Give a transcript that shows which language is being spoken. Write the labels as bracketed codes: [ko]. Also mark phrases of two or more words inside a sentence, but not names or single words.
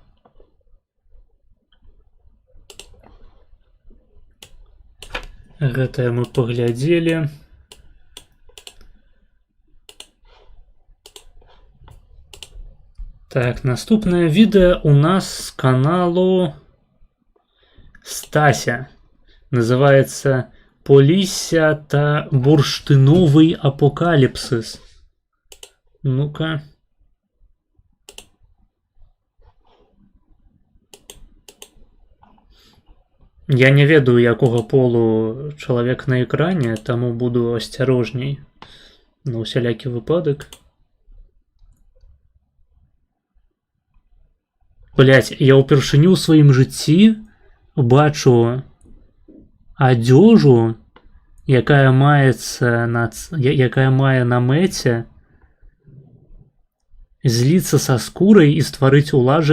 [be] Гэтае мы паглядзелі. Так, наступнае відэа у нас з каналу Стася. Называецца «Полісся та бурштиновий апокаліпсис». Ну-ка. Я не ведаю, якого полу чалавек на экране, таму буду асцярожней на усялякі выпадак. Блять, я ўпершыню ў сваім жыцці бачу адзежу, якая мае на мэце зліцца са скурай і стварыць улажы.